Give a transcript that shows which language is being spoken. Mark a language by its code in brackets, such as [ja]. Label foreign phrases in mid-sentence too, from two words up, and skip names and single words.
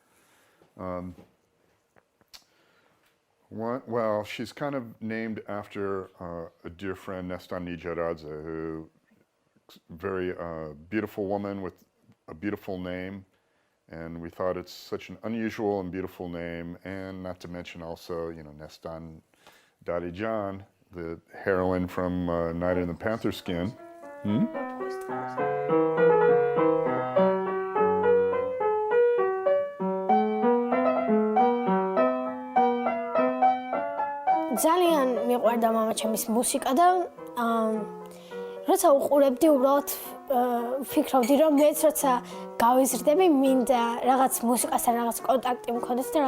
[en] Well, she's kind of named after a dear friend, Neston Nijaradze, who very beautiful woman with a beautiful name, And we thought it's such an unusual and beautiful name, and not to mention also, you know, Nestan Dadijan, the heroine from Night in the Panther Skin. [ka] ძალიან მიყვარდა მამაჩემის მუსიკა და როცა უყურებდი უბრალოდ ვფიქრობდი რომ მეც როცა გავიზრდები მინდა რაღაც მუსიკასთან რაღაც კონტაქტი მქონდეს და